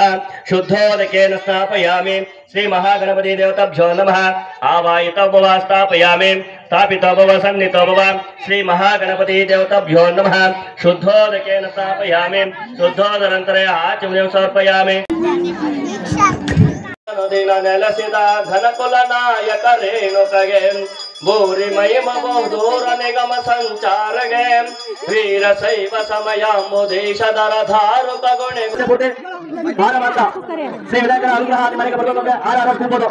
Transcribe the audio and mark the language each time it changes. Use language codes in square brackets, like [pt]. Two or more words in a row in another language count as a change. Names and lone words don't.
[sa] शुद्धोदकेन स्थापयामि। श्री महागणपति देवताभ्यो नमः। आवाहितो भव स्थापयामि। स्थापितो भव सन्नितो भव। श्री महागणपति देवताभ्यो नमः। शुद्धोदकेन स्थापयामि। शुद्धोदनन्तरे आचमनीं समर्पयामि। [kn] ನೆಲಸಿದ ಘನಕುಲ ನಾಯಕ ರೇಣುಕಗೆ ಭೂರಿ ಮಹಿಮ ಬಹುದೂರ ನಿಗಮ ಸಂಚಾರಗೆ ವೀರ ಶೈವ ಸಮಯಾಂಬುದೇಶದರ ಧಾರುಕ ಗುಣೆ ಶ್ರೀ ವಿನಾಯಕನ ಅನುಗ್ರಹ ಮನೆಗೆ ಬರ್ಬೇಕಂದ್ರೆ ಹಾರ ತುಂಬೋದು.